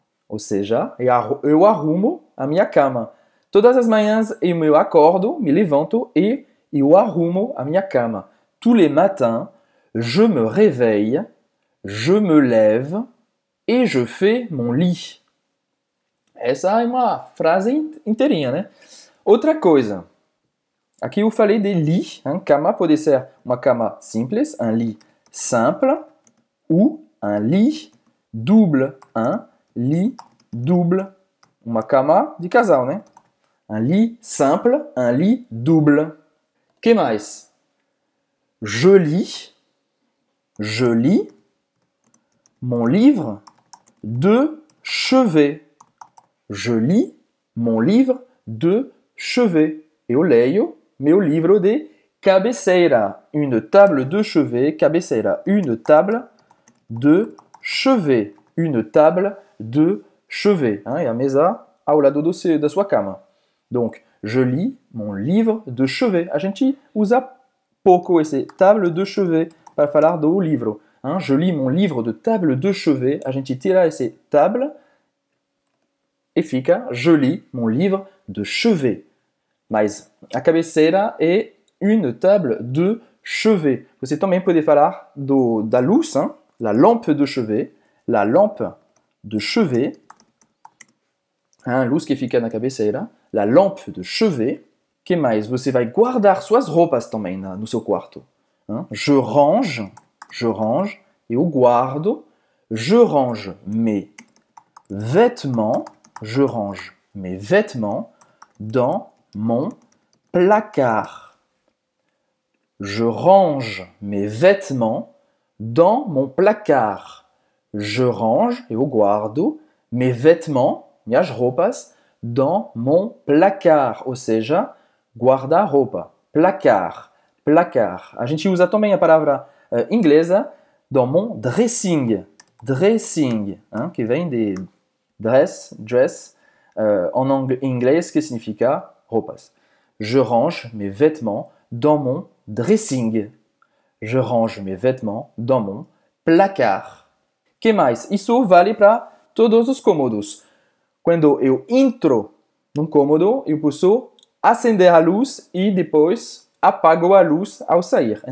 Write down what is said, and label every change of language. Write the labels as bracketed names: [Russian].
[Portuguese] Ou seja, eu arrumo a minha cama. Todas as manhãs eu me acordo, me levanto e eu arrumo a minha cama. [French] Tous les matins, je me réveille, je me lève et je fais mon lit. [Portuguese] Essa é uma frase inteirinha, né? Outra coisa. Aqui eu falei de lit. Cama pode ser uma cama simples, [French] un lit simple, [Portuguese] ou [French] un lit double. Un lit double. [Portuguese] Uma cama de casal, né? [French] Un lit simple, un lit double. [Portuguese] Que mais? [French] Je lis mon livre de chevet. Je lis mon livre de chevet. [Portuguese] Eu leio meu livro de cabeceira. [French] Une table de chevet, cabeceira. Une table de chevet. Une table de chevet. [Portuguese] E a mesa ao lado da sua cama. [French] Donc, je lis mon livre de chevet. [Portuguese] A gente usa pouco esse table de chevet para falar do livro. [French] Je lis mon livre de table de chevet. [Portuguese] A gente tira esse table e fica [French] je lis mon livre de chevet. [Portuguese] Mas a cabeceira é une table de chevet. Você também pode falar da luz, la lampe de chevet. [French] La lampe de chevet. [Portuguese] Luz que fica na cabeceira. [French] La lampe de chevet. [Portuguese] Que mais? Você vai guardar suas roupas também no seu quarto. [French] Je range, [Portuguese] eu guardo. [French] Je range mes vêtements. Je range mes vêtements dans mon placard. Je range mes vêtements dans mon placard. Je range, [Portuguese] eu guardo, [French] mes vêtements, [Portuguese] minhas roupas, [French] dans mon placard, [Portuguese] ou seja, guarda-roupa. [French] Placar, placar. [Portuguese] A gente usa também a palavra inglesa [French] dans mon dressing. [Portuguese] Dressing, hein, qui vem de dress, dress, en inglês, que significa roupas. [French] Je range mes vêtements dans mon dressing. Je range mes vêtements dans mon placard. [Portuguese] Que mais? Isso vale para todos os cômodos. Quando eu entro num cômodo, eu posso acender a luz e depois apago a luz ao sair.